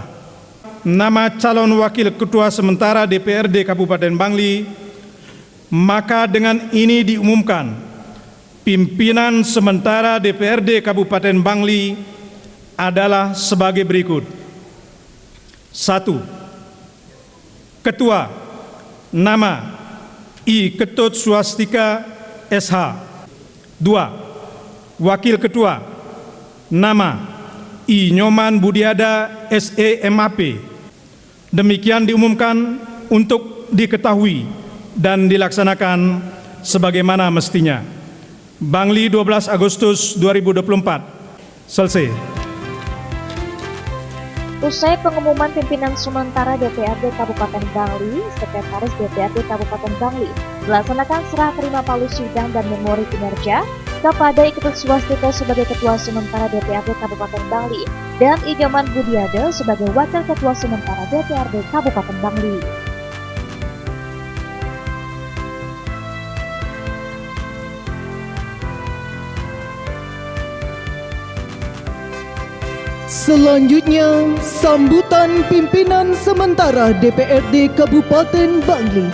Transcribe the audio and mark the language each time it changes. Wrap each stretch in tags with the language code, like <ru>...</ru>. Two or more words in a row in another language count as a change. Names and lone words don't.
<id>Nama calon wakil ketua sementara DPRD Kabupaten Bangli, maka dengan ini diumumkan pimpinan sementara DPRD Kabupaten Bangli adalah sebagai berikut. 1. Ketua, nama I. Ketut Swastika SH. 2. Wakil ketua, nama I. Nyoman Budiada SEMAP. Demikian diumumkan untuk diketahui dan dilaksanakan sebagaimana mestinya. Bangli 12 Agustus 2024. Selesai. Usai pengumuman pimpinan sementara DPRD Kabupaten Bangli, Sekretaris DPRD Kabupaten Bangli melaksanakan serah terima palu sidang dan memori kinerja kepada I. Ketut Swastika sebagai Ketua Sementara DPRD Kabupaten Bangli dan I. Nyoman Budiada sebagai Wakil Ketua Sementara DPRD Kabupaten Bangli. Selanjutnya, sambutan pimpinan sementara DPRD Kabupaten Bangli.</id>